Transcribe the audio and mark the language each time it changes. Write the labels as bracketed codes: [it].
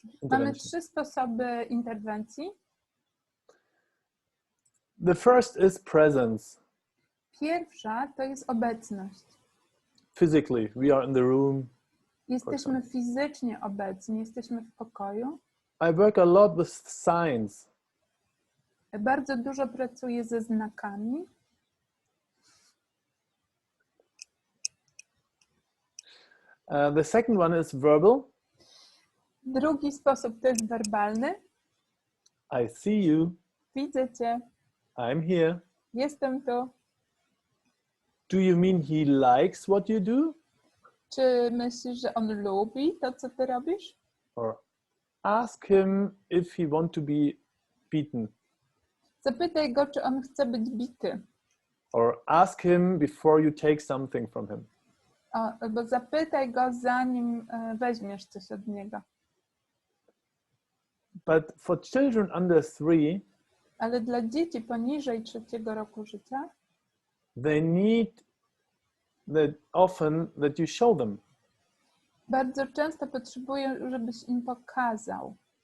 [pl] Mamy 3 sposoby interwencji. [en] The first is presence. [pl] Pierwsza to jest obecność. [en] Physically, we are in the room. [pl] Jesteśmy fizycznie obecni, jesteśmy w pokoju. [en] I work a lot with signs. [pl] Bardzo dużo pracuję ze znakami. [en] The second one is verbal. [pl] Drugi sposób to jest werbalny. [en] I see you. [pl] Widzę cię. [en] I'm here. [pl] Jestem tu. [en] Do you mean he likes what you do? [pl] Czy myślisz, że on lubi to, co ty robisz? [en] Or ask him if he wants to be beaten. [pl] Zapytaj go, czy on chce być bity. [en] Or ask him before you take something from him. [pl] Albo zapytaj go, zanim weźmiesz coś od niego. [en] But for children under 3, [pl] ale dla dzieci poniżej 3 roku życia, [en] they need often that you show them. [pl] Bardzo często potrzebują, żebyś im pokazał.